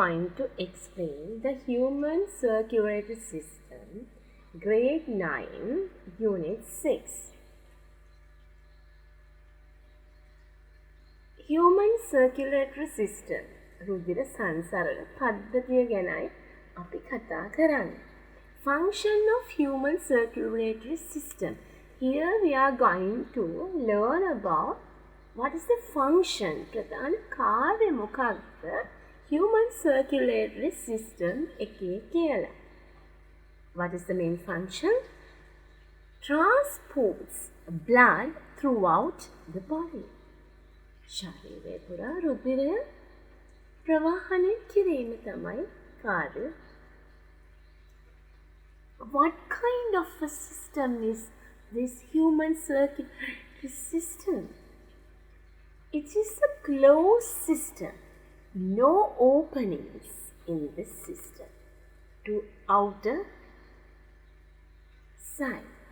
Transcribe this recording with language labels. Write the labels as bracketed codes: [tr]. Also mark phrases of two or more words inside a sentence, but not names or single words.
[en] to explain the Human Circulatory System, Grade 9, Unit 6. Human Circulatory System [si] රුධිර සංසරණ පද්ධතිය ගැනයි අපි කතා කරන්නේ. [en] Function of Human Circulatory System. Here we are going to learn about what is the function, [si] ප්‍රධාන කාර්ය මොකක්ද [en] Human Circulatory System [si] එකේ කියලා. [en] What is the main function? Transports blood throughout the body. [si] ශරීරය පුරා රුධිරය ප්‍රවාහනය කිරීම තමයි කාර්ය. [en] What kind of a system is this Human Circulatory System? It is a closed system. No openings in this system to outer side.